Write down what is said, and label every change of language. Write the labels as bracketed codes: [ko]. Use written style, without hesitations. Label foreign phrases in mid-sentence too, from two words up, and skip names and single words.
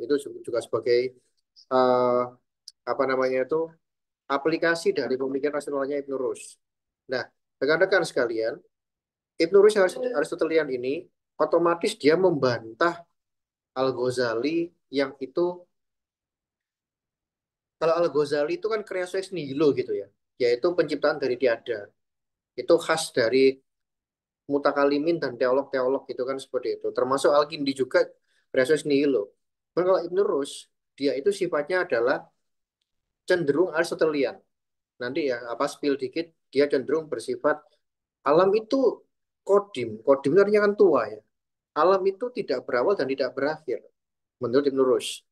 [id] Itu juga sebagai eh, apa namanya itu aplikasi dari pemikiran rasionalnya Ibn Rushd. Nah, rekan-rekan sekalian, Ibn Rushd yang Aristotelian ini otomatis dia membantah Al-Ghazali yang itu kalau Al-Ghazali itu kan kreasi [la] ex nihilo [id] gitu ya, yaitu penciptaan dari tiada. Itu khas dari mutakalimin dan teolog-teolog itu kan seperti itu. Termasuk Al-Kindi juga kreasi [la] ex nihilo. [id] Dan kalau Ibn Rushd, dia itu sifatnya adalah cenderung Aristotelian. Nanti ya, apa spill dikit, dia cenderung bersifat alam itu kodim. Kodim itu artinya kan tua ya. Alam itu tidak berawal dan tidak berakhir. Menurut Ibn Rushd.